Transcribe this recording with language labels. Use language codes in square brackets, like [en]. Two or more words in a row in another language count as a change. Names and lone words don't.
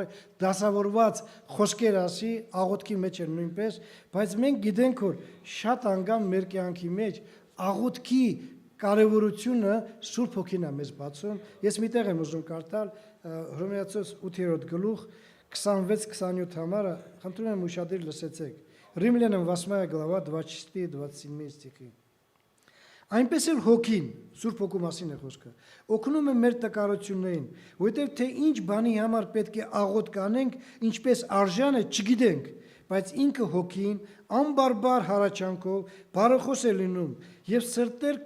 [hy] դասավորված խոսքեր ասի, աղոթքի մեջ է նույնպես, բայց մենք գիտենք, որ շատ անգամ մեր կյանքի մեջ աղոթքի կարևորությունը Սուրբ Հոգին է մեզ բացում։ Ես միտեղ եմ ուզում կարդալ Հռոմեացուց 8-րդ գլուխ 26-27 համարը, խնդրում եմ ուշադիր լսեցեք։ [ru] Римлянам 8 глава 24-27 стихи։ [hy] Այնպես էլ Հոգին, Սուրբ Հոգու մասին է խոսքը, օգնում է մեր տկարություններին, որովհետև թե ինչ բանի համար պետք է աղոթք անենք, ինչպես արժան է, չգիտենք, բայց ինքը Հոգին անբարբար հառաչանքով բարեխոս է լինում, եւ սրտեր